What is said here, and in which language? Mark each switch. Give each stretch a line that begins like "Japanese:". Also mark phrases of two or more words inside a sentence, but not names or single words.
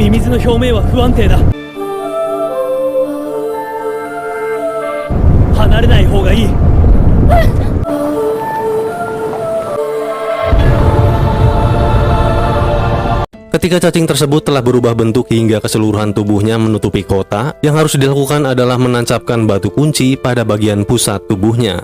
Japanese: の表面は不安定だ。離れない方がいい。
Indonesian: Ketika cacing tersebut telah berubah bentuk hingga keseluruhan tubuhnya menutupi kota, yang harus dilakukan adalah menancapkan batu kunci pada bagian pusat tubuhnya.